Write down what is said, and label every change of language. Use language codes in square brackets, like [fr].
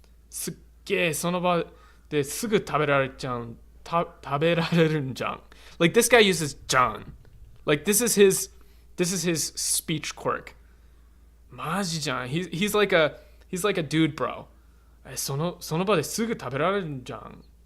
[ja] すっげえその場ですぐ食べられちゃう。食べられるんじゃん. [en] Like, this guy uses John. Like, this is his speech quirk. [ja] マジじゃん. [en] He's like a dude bro. [ja] その場ですぐ食べられるんじゃん.